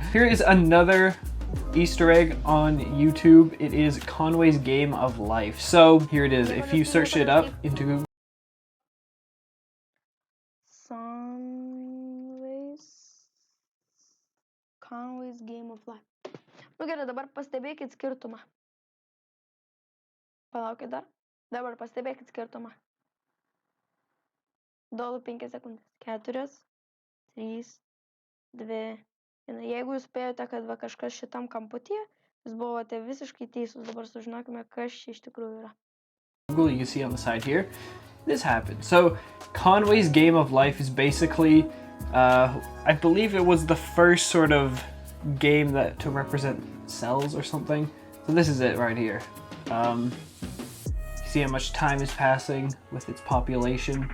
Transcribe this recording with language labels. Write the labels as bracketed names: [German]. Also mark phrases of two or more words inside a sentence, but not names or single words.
[English] Here is another Easter egg on YouTube. It is Conway's Game of Life. So here it is. If you search it up into Google. Conway's Game of Life. [Lithuanian] Nu gerai, dabar pastebėkit skirtumą. Palaukit dar. Dabar pastebėkit skirtumą. Duodu 5 sekundės. 4, 3, 2, 1. Jeigu jūs spėjote, kad va kažkas šitam kamputyje, jūs buvote visiškai teisus. Dabar sužinokime, kas čia iš tikrųjų yra. [English] Google, you can see on the side here, this happened. So Conway's Game of Life is basically, I believe it was the first sort of game that to represent cells or something. So this is it right here. You see how much time is passing with its population.